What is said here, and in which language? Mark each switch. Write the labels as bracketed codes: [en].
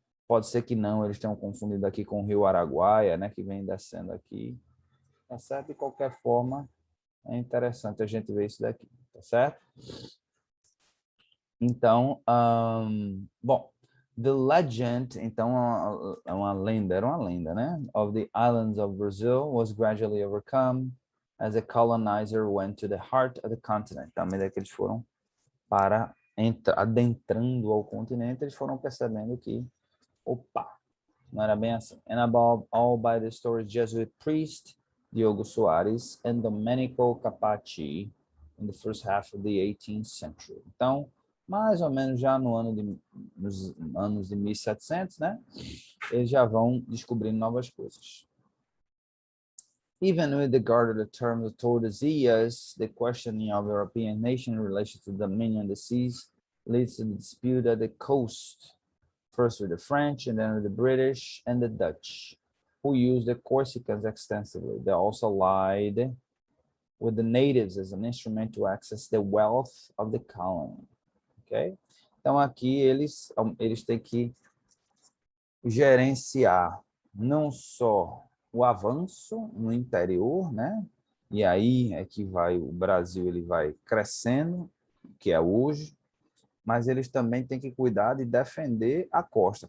[pt] Pode ser que não, eles tenham confundido aqui com o Rio Araguaia, né? Que vem descendo aqui. Tá certo? De qualquer forma, é interessante a gente ver isso daqui, tá certo? Então, bom, [en] the legend, [pt] então, é uma lenda, era uma lenda, né? [en] Of the islands of Brazil was gradually overcome as the colonizer went to the heart of the continent. [pt] À medida que eles foram adentrando ao continente, eles foram percebendo que, opa, não era bem assim. [en] And above all by the story Jesuit priest Diogo Soares and Domenico Capaci in the first half of the 18th century. [pt] Então, mais ou menos já nos anos de 1700, né? Eles já vão descobrindo novas coisas. [en] Even with regard to the term of Tordesillas, the questioning of European nation in relation to the dominion of the seas leads to the dispute at the coast, first with the French and then with the British and the Dutch, who used the Corsicans extensively. They also allied with the natives as an instrument to access the wealth of the colony. Ok? [pt] Então, aqui eles têm que gerenciar não só o avanço no interior, né? E aí é que o Brasil ele vai crescendo, que é hoje, mas eles também têm que cuidar de defender a costa.